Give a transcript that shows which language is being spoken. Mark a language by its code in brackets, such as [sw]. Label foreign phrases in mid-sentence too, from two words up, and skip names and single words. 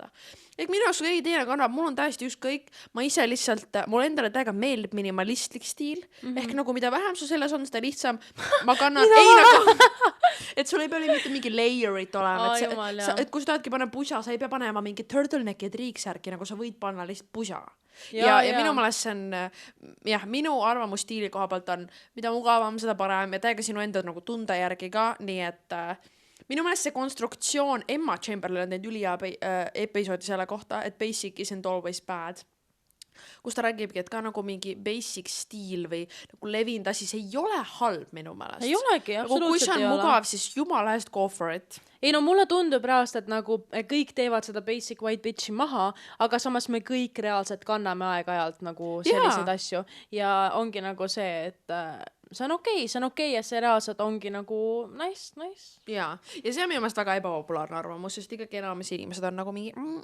[et] Ehk minu jaoks keegi teine kannab, mul on täiesti ükskõik, ma ise lihtsalt, mul endale täiega meeldib minimalistlik stiil, ehk nagu mida vähem su selles on, seda lihtsam ma kannan, et sul ei pea mitte mingi layerit olema, et kui sa tahadki panna pusa, sa ei pea panema mingi turtleneck ja triiksärki, nagu sa võid panna lihtsalt pusa. Ja minu meelest see on, minu arvamus stiili koha pealt on, mida mugavam, seda parem ja täiega sinu enda nagu tunde järgi ka, nii et minu meelest see konstruktsioon, Emma Chamberlain on teinud ülihea episoodi selle kohta, et [en] basic isn't always bad. [et] Kus ta räägibki, et ka nagu mingi basic stiil või nagu levinud asi, see ei ole halb minu meelest. Ei olegi, absoluutselt kui see on mugav, siis jumala eest [en] go for it. [et] Ei no mulle tundub reaalselt, et nagu kõik teevad seda [en] basic white bitchi [et] maha, aga samas me kõik reaalselt kanname aeg-ajalt nagu selliseid asju. Ja ongi nagu see, et see on okei ja see reaalselt ongi nagu nice. Ja see on minu meelest väga ebapopulaarne arvamus, sest ikkagi enamus inimesed on nagu mingi